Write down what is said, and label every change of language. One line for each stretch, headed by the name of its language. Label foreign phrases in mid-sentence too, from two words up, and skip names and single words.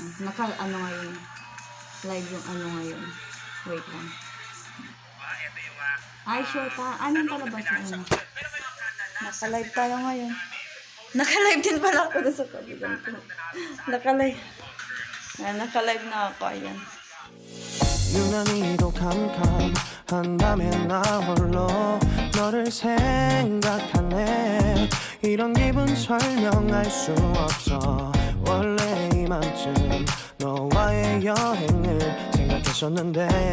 Filipino: Ngayon, live yung ngayon. Wait lang. Ay, sure pa. Anong palabas na Naka-live tayo ngayon. Naka-live din pala ako sa kabilang ko. Naka-live. Naka-live na ako, ayan.
Korean: 유난히도 캄캄한 밤에 나 홀로 너를 생각하네 이런 기분 설명할 수 없어 원래 이맘쯤 너와의 여행을 생각했었는데